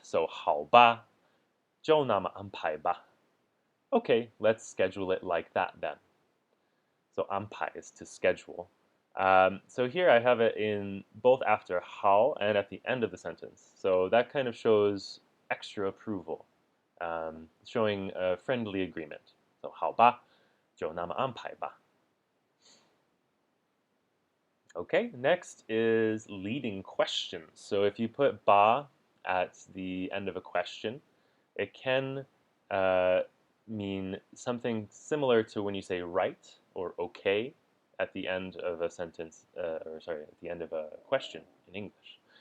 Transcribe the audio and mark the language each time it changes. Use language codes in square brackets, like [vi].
[zh] So 好吧,就那么安排吧. [en] Okay, let's schedule it like that then. So 安排 is to schedule. So here I have it in both after 好 and at the end of the sentence. So that kind of shows extra approval, showing a friendly agreement. [zh] So 好吧,就那么安排吧. [en] Okay, next is leading questions. So if you put ba at the end of a question, it can mean something similar to when you say right or okay at the end of a sentence, at the end of a question in English.